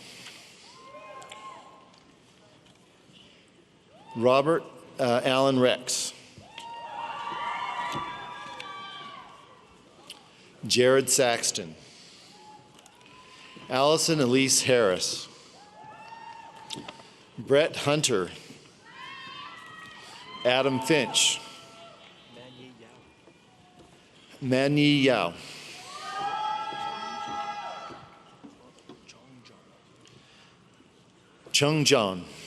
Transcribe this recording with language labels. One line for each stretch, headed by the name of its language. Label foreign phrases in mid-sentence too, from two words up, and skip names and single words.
English: Robert Allen Rex. Jared Saxton. Allison Elise Harris. Brett Hunter. Adam Finch. Manyi Yao. Chung John.